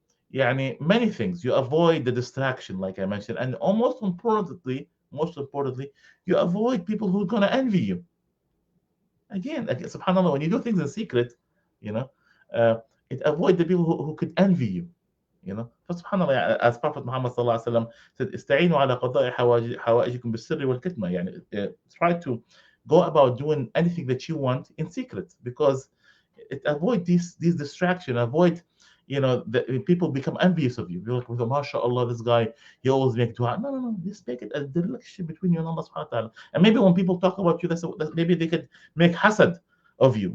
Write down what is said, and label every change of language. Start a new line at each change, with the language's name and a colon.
English: many things. You avoid the distraction, like I mentioned, and most importantly, you avoid people who are gonna envy you. Again, subhanallah, when you do things in secret, you know, uh, it avoid the people who could envy you.
Arabic: فسبحان الله,
English: as Prophet Muhammad sallallahu alaihi wasallam said,
Arabic: استعينوا على قضاء حوائجكم بالسر والكتمة.
English: Try to go about doing anything that you want in secret, because it avoid these distraction, avoid the people become envious of you. You're like, well, mashallah, this guy, he always make dua. No, just make it a direction between you and Allah subhanahu wa ta'ala. And maybe when people talk about you, maybe they could make hasad of you.